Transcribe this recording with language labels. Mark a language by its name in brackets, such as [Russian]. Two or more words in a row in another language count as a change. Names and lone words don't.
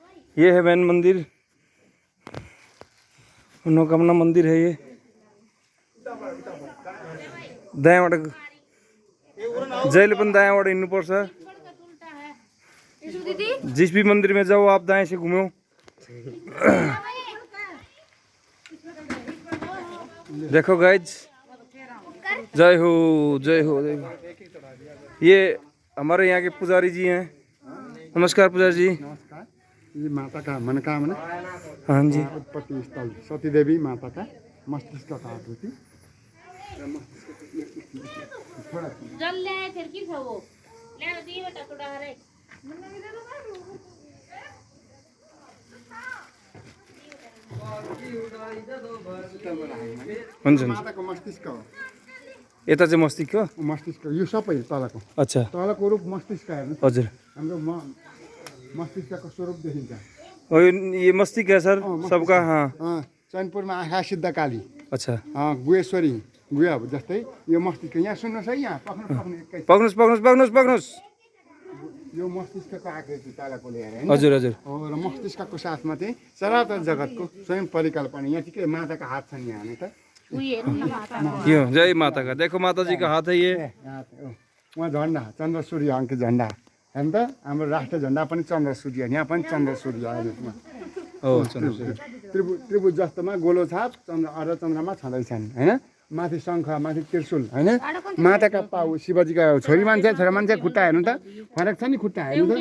[Hindi] ये है मेन मंदिर, मनोकामना मंदिर है ये। [Nepali] दायाँबाट जहिले पनि दायाँबाट हिँड्नुपर्छ। [Hindi] जिस भी मंदिर में जाओ आप दाएं से घूमो। देखो गाइज, जय हो जय हो जय हो। ये हमारे यहाँ के पुजारी जी हैं। नमस्कार पुजारी जी। नमस्कार। ये माता का मनोकामना, हाँ जी, उत्पत्ति स्थल सती देवी माता का मस्तिष्क का आकृति। जल ले आए फिर की खाओ ले आ दिए बेटा थोड़ा हरे [Nepali] हुन्छ हुन्छ। माताको मस्तिष्क हो। यता चाहिँ मस्तिष्क हो? मस्तिष्क यो सबै तलको [Hindi] अच्छा, [Nepali] तलको रूप मस्तिष्क हेर्नु। हजुर। हाम्रो मस्तिष्कको स्वरूप देखिन्छ। [Hindi] और ये मस्तिष्क है सर सबका? हाँ। [Nepali] चैनपुरमा आँखा सिद्धकाली, [Hindi] अच्छा, [Nepali] गुहेश्वरी गुहा जस्तै यो मस्तिष्क। यहाँ सुन्नुहोस् है, यहाँ पक्नु पक्नुहोस् पक्नुहोस् पक्नुहोस् पक्नुहोस्। यो मस्तिष्कको आकृति तलको लिएर होइन। हजुर हजुर। र मस्तिष्कको साथमा चाहिँ चराचर जगतको स्वयं परिकल्पना। यहाँ चाहिँ के माताको हात छ नि, यहाँ त [Hindi] यो जय माता का। देखो माता जी का हाथ है ये। [Nepali] उहाँ झन्डा चन्द्र सूर्य अङ्क झन्डा हेर्नु त। हाम्रो राष्ट्र झन्डा पनि चन्द्र सूर्य, यहाँ पनि चन्द्र सूर्य हेर्नुहोस्। ओ चन्द्र त्रिभुज जस्तोमा गोलो छाप चन्द्र अर्ध चन्द्रमा छँदैछन् होइन। माथि शङ्ख, माथि त्रिशूल होइन। माताका पाउ, शिवजीका छोरी मान्छे छोरा मान्छे खुट्टा हेर्नु त, फरक छ नि खुट्टा हेर्नु त।